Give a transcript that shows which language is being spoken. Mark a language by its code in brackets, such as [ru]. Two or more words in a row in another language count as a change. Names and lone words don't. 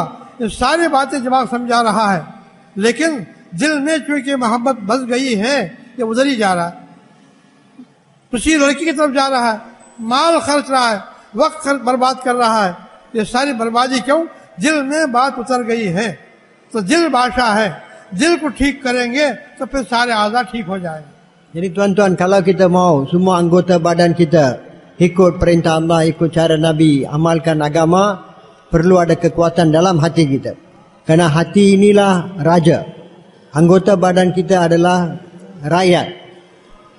[hi] ये सारी बातें दिमाग समझा रहा है, लेकिन दिल में चूंकि मोहब्बत बस गई है, ये उधर ही जा रहा है, उसी लड़की की तरफ जा रहा है, माल खर्च रहा है, वक्त बर्बाद कर रहा है। ये सारी बर्बादी क्यों? दिल में बात उतर गई है। तो दिल बादशाह है, दिल को ठीक करेंगे तो फिर सारे आज़ा ठीक हो जाएंगे। [ms] Jadi tuan-tuan, kalau kita mau semua anggota badan kita ikut perintah Allah, ikut cara Nabi, amalkan agama, perlu ada kekuatan dalam hati kita. Kerana hati inilah raja. Anggota badan kita adalah rakyat.